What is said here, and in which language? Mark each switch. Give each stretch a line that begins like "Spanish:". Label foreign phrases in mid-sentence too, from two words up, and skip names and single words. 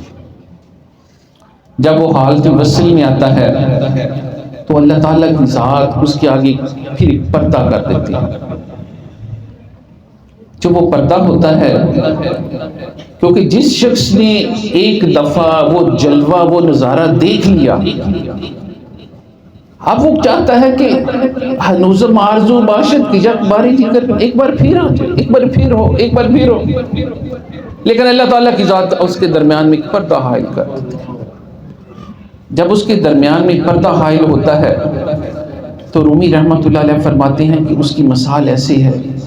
Urdu: جب وہ حالت وصل میں آتا ہے تو اللہ تعالیٰ کی ذات اس کے آگے پھر ایک پردہ کر دیتی ہے۔ جو وہ پردہ ہوتا ہے کیونکہ جس شخص نے ایک دفعہ وہ جلوہ وہ نظارہ دیکھ لیا، اب وہ چاہتا ہے کہ
Persian: ہنوزم آرزو باشد
Urdu: کی جب
Persian: باری دیگر
Urdu: ایک بار پھر آ جائے، ایک بار پھر ہو، ایک بار پھر ہو، لیکن اللہ تعالیٰ کی ذات اس کے درمیان میں ایک پردہ حائل کر دیتی ہے۔ جب اس کے درمیان میں پردہ حائل ہوتا ہے تو رومی رحمت اللہ علیہ فرماتے ہیں کہ اس کی مثال ایسی ہے